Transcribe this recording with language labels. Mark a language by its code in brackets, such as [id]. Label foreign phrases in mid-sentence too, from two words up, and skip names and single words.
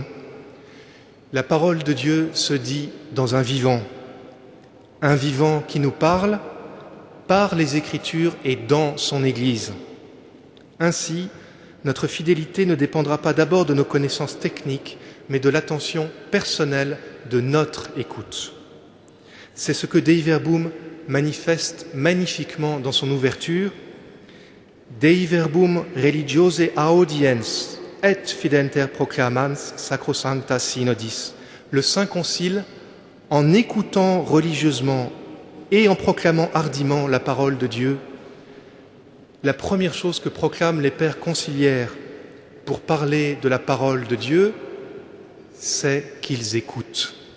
[fr] La parole de Dieu se dit dans un vivant qui nous parle par les Écritures et dans son Église. Ainsi, notre fidélité ne dépendra pas d'abord de nos connaissances techniques, mais de l'attention personnelle de notre écoute. C'est ce que Dei Verbum manifeste magnifiquement dans son ouverture. [la] Dei Verbum religiose audiens et fidenter proclamans sacrosancta synodis. [fr] Le Saint Concile, en écoutant religieusement et en proclamant hardiment la parole de Dieu, la première chose que proclament les pères conciliaires pour parler de la parole de Dieu, c'est qu'ils écoutent.